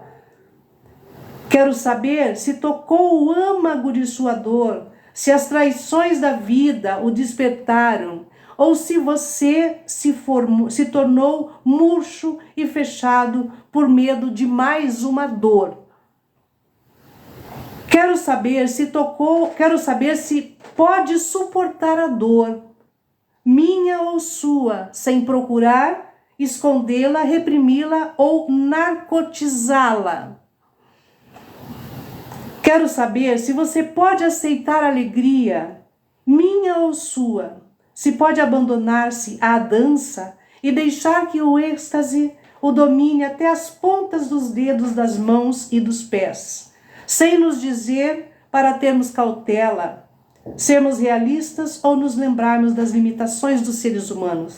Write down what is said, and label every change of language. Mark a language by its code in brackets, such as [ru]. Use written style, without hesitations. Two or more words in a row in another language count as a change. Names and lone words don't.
[pt] Quero saber se tocou o âmago de sua dor, se as traições da vida o despertaram, ou se você se tornou murcho e fechado por medo de mais uma dor. Quero saber se pode suportar a dor, minha ou sua, sem procurar escondê-la, reprimi-la ou narcotizá-la. Quero saber se você pode aceitar a alegria, minha ou sua, se pode abandonar-se à dança e deixar que o êxtase o domine até as pontas dos dedos das mãos e dos pés, sem nos dizer para termos cautela, sermos realistas ou nos lembrarmos das limitações dos seres humanos.